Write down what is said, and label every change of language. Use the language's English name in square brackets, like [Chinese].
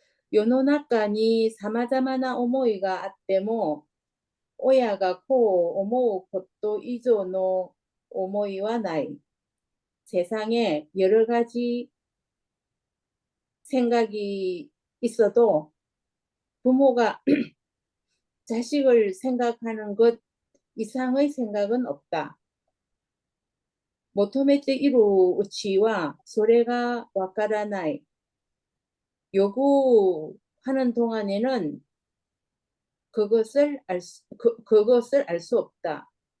[Japanese] 世の中に様々な思いがあっても、親がこう思うこと以上の思いはない。 [Korean] 세상에 여러 가지 생각이 있어도 부모가 자식을 생각하는 것 이상의 생각은 없다. [Japanese] 求めているうちはそれがわからない。 [Korean] 요구하는 동안에는 그것을 알 수 없다.